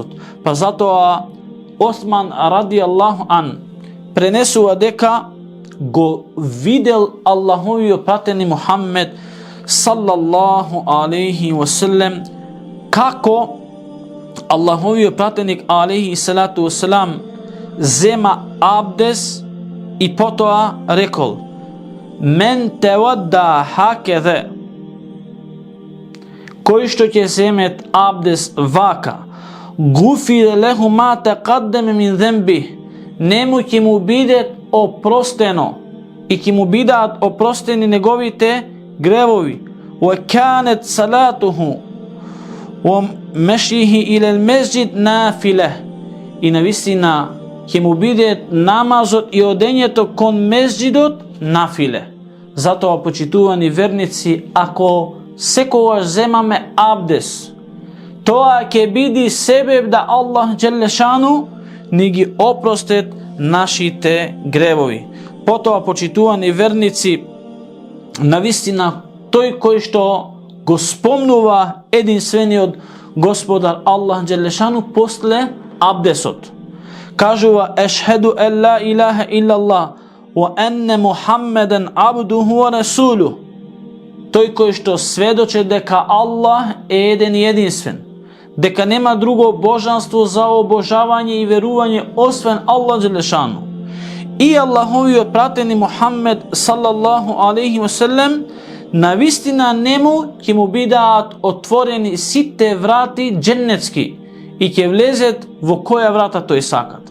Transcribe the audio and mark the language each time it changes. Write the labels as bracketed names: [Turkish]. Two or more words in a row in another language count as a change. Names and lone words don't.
[Macedonian] Па затоа Осман [Arabic] رضي الله عنه [Macedonian] пренесува дека го видел Аллаховиот пратени Мухаммед [Arabic] صلى الله عليه وسلم [Macedonian] како Аллаховиот пратеник [Arabic] عليه الصلاة والسلام [Macedonian] зема абдес и потоа рекол: [Arabic] "من توضأ هكذا", [Macedonian] кој што ќе земет абдес вака, [Arabic] غفر له ما تقدم من ذنبه, [Macedonian] нему ќе му биде опростено и ќе му бидат опростени неговите гревови. [Arabic] وكانت صلاته ومشيه إلى المسجد نافلة, [Macedonian] и навистина ќе му биде намазот и одењето кон мезджидот нафиле. Затоа, почитувани верници, ако секогаш земаме абдес, тоа ќе биде себеб да Аллах Джелешану ни ги опростет нашите гревови. Потоа, почитувани верници, навистина тој кој што го спомнува единствениот Господар Аллах Джелешану после абдесот, кажува: [Arabic] "أشهد أن لا إله إلا الله وأن محمدا عبده ورسوله", [Macedonian] тој кој што сведочи дека Аллах е еден и единствен, дека нема друго божанство за обожавање и верување освен Аллах Джелешану, и Аллаховиот пратени Мухаммед [Arabic] صلى الله عليه وسلم, [Macedonian] навистина нему ќе му бидаат отворени сите врати дженнетски и ќе влезет во која врата тој сакат.